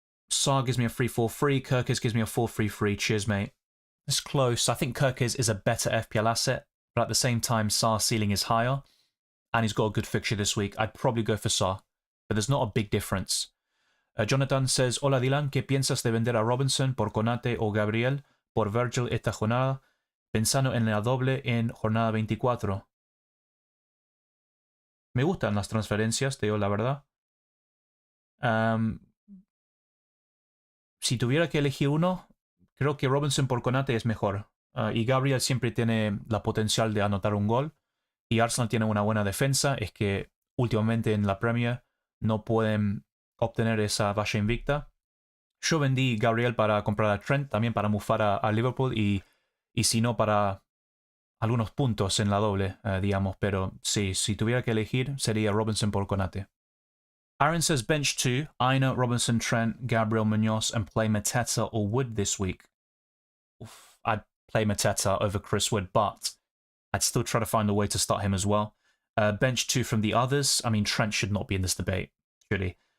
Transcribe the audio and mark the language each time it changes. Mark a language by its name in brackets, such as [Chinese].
[English] Sarr gives me a 3-4-3, Kirkes gives me a 4-3-3. Cheers, mate. It's close. I think Kirkes is a better FPL asset, but at the same time, Sarr's ceiling is higher, and he's got a good fixture this week. I'd probably go for Sarr, but there's not a big difference. Jonathan says, [Spanish] hola Dylan, ¿qué piensas de vender a Robinson por Konate o Gabriel por Virgil esta jornada, pensando en la doble en jornada 24? Me gustan las transferencias, te digo la verdad. Si tuviera que elegir uno, creo que Robinson por Konate es mejor. Y Gabriel siempre tiene la potencial de anotar un gol. Y Arsenal tiene una buena defensa. Es que últimamente en la Premier no pueden obtener esa valla invicta. Yo vendí Gabriel para comprar a Trent, también para mufar a Liverpool y si no para algunos puntos en la doble, digamos. Pero sí, si tuviera que elegir sería Robinson por Konate. [English] Aaron says bench 2, Aina, Robinson, Trent, Gabriel, Munoz, and play Mateta or Wood this week. Oof, I'd play Mateta over Chris Wood, but I'd still try to find a way to start him as well. Bench 2 from the others. I mean, Trent should not be in this debate, really.